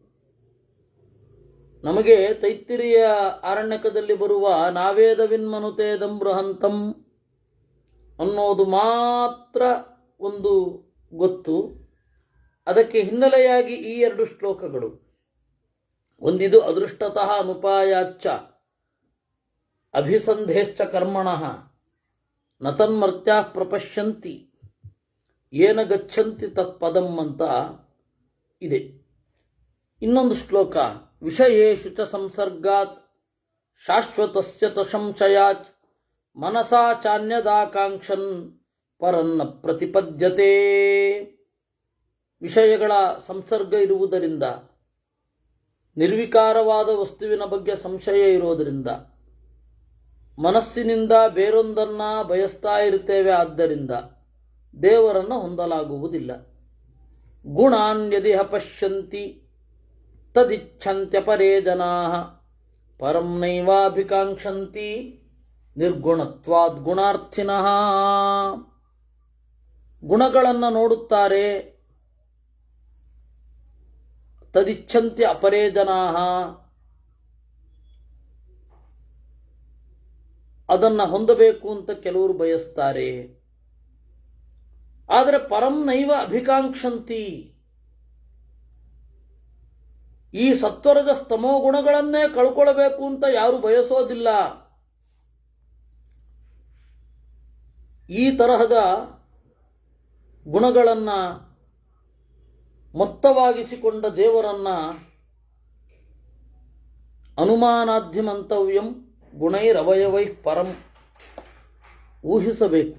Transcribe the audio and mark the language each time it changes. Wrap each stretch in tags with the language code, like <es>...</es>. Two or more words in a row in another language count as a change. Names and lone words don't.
<kn>ನಮಗೆ ತೈತ್ತಿರಿಯ ಆರಣ್ಯಕದಲ್ಲಿ ಬರುವ</kn> <sa>ನಾವೇದವಿನ್ಮನುತೇದಂ ಬೃಹಂತಂ</sa> <kn>ಅನ್ನೋದು ಮಾತ್ರ ಒಂದು ಗೊತ್ತು. ಅದಕ್ಕೆ ಹಿನ್ನೆಲೆಯಾಗಿ ಈ ಎರಡು ಶ್ಲೋಕಗಳು.</kn> <sa>ಒಂದಿದು ಅದೃಷ್ಟತಃ ಅನುಪಾಯಾಚ್ಚ ಅಭಿಸಂಧೇಶ್ಚ ಕರ್ಮಣಃ ನತನ್ಮರ್ತ್ಯಾಃ ಪ್ರಪಶ್ಯಂತಿ ಯೇನ ಗಚ್ಚಂತಿ ತತ್ಪದಂ</sa> <kn>ಅಂತ ಇದೆ. ಇನ್ನೊಂದು ಶ್ಲೋಕ</kn> <sa>ವಿಷಯೇಷು ಚ ಸಂಸರ್ಗಾತ್ ಶಾಶ್ವತಸ್ಯ ತ ಸಂಶಯಾತ್ ಮನಸಾ ಚಾನ್ಯದಾಕಾಂಕ್ಷನ್ ಪರನ್ನ ಪ್ರತಿಪದ್ಯತೆ.</sa> <kn>ವಿಷಯಗಳ ಸಂಸರ್ಗ ಇರುವುದರಿಂದ, ನಿರ್ವಿಕಾರವಾದ ವಸ್ತುವಿನ ಬಗ್ಗೆ ಸಂಶಯ ಇರೋದರಿಂದ, ಮನಸ್ಸಿನಿಂದ ಬೇರೊಂದನ್ನು ಬಯಸ್ತಾ ಇರ್ತೇವೆ. ಆದ್ದರಿಂದ ದೇವರನ್ನು ಹೊಂದಲಾಗುವುದಿಲ್ಲ.</kn> <sa>ಗುಣಾನ್ಯದಿಹ ಪಶ್ಯಂತಿ ತದಿಚ್ಛಂತ್ಯಪರೇ ಜನಾಃ ಪರಂ ನೈವಾಭಿಕಾಂಕ್ಷಂತಿ ನಿರ್ಗುಣತ್ವಾದ್ ಗುಣಾರ್ಥಿನಃ.</sa> <kn>ಗುಣಗಳನ್ನು ನೋಡುತ್ತಾರೆ.</kn> <sa>ತದಿಚ್ಛಂತ್ಯ ಅಪರೇ ಜನಾಃ,</sa> <kn>ಅದನ್ನು ಹೊಂದಬೇಕು ಅಂತ ಕೆಲವರು ಬಯಸ್ತಾರೆ. ಆದರೆ</kn> <sa>ಪರಂ ನೈವ ಅಭಿಕಾಂಕ್ಷಂತಿ,</sa> <kn>ಈ ಸತ್ವರಜ ಸ್ತಮೋ ಗುಣಗಳನ್ನೇ ಕಳ್ಕೊಳ್ಬೇಕು ಅಂತ ಯಾರು ಬಯಸೋದಿಲ್ಲ. ಈ ತರಹದ ಗುಣಗಳನ್ನು ಮೊತ್ತವಾಗಿಸಿಕೊಂಡ ದೇವರನ್ನ</kn> <sa>ಅನುಮಾನಾದ್ಯಮಂತವ್ಯಂ ಗುಣೈರವಯವೈ ಪರಂ</sa> <kn>ಊಹಿಸಬೇಕು.</kn>